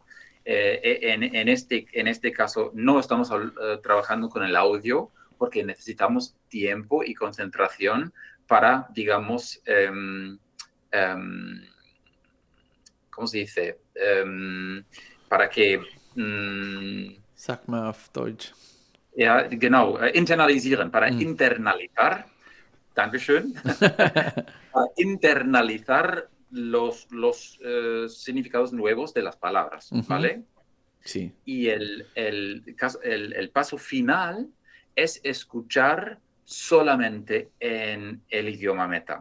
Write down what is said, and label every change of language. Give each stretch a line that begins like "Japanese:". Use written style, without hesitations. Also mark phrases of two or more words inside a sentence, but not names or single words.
Spanish: En este caso no estamos trabajando con el audio porque necesitamos tiempo y concentración para, digamos, ¿cómo se dice? Para que...
German: Sag mal auf Deutsch. Ja, genau, internalisieren,
Spanish: para internalizar, Dankeschön, para internalizar los significados nuevos de las palabras, ¿vale? Sí. Y el paso final es escuchar solamente en el idioma meta.